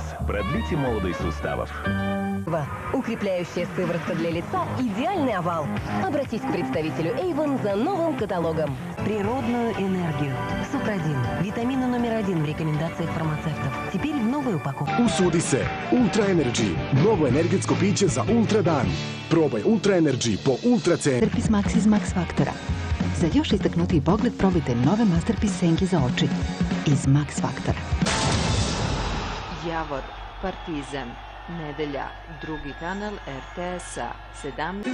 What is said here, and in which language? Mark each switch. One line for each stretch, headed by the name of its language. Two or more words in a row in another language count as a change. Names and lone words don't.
Russian: Продлите молодость суставов. Укрепляющая сыворотка для лица – идеальный овал. Обратись к представителю Avon за новым каталогом. Природную энергию. Супрадин. Витамины номер 1 в рекомендациях фармацевтов. Теперь в новой упаковке.
Serbian: Usudi se Ultra Energy. Novo energetsko piće za ultra dan. Probaj Ultra Energy po ultra ceni. Masterpiece Max iz Max Faktora. Za još istaknutiji pogled probajte nove Masterpiece senke za oči iz Max Faktora. Javor, Partizan, nedelja, drugi kanal RTS-a, 17...